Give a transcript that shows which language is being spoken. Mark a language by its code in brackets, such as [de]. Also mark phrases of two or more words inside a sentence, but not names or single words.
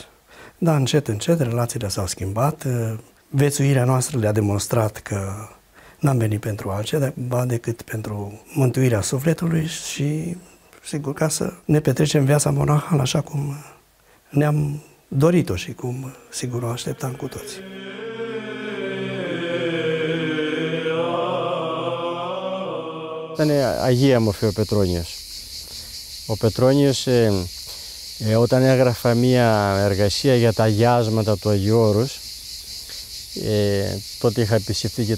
[ro] Dar încet, încet, relațiile s-au schimbat. Viețuirea noastră le-a demonstrat că n-am venit pentru altceva decât pentru mântuirea sufletului și, sigur, ca să ne petrecem viața monahală așa cum ne-am dorit-o și cum, sigur, o așteptam cu toții. [el] Ήταν Αγία Μορφή ο Πετρόνιος. Ο Πετρόνιος όταν έγραφα μία εργασία για τα αγιάσματα του Αγίου Όρους, τότε είχα επισκεφτεί και